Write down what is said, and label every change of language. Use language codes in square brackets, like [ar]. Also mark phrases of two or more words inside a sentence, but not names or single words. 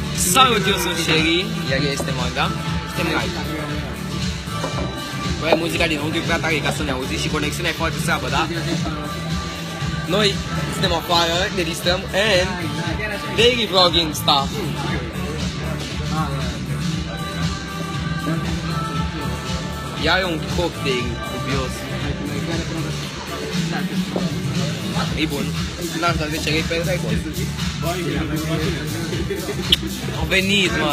[ro] Salut, eu sunt Sherry, iar ea este Magda. Suntem live. Băi, muzica dinăuntru e prea tare ca să ne auzi și conexiunea e foarte slabă, da? Noi suntem afară, ne distrăm [en] and daily vlogging stuff. [ro] Iar e un cocktail dubios. E bun. N-aș da 10 lei pe dai bun. Au venit, mă.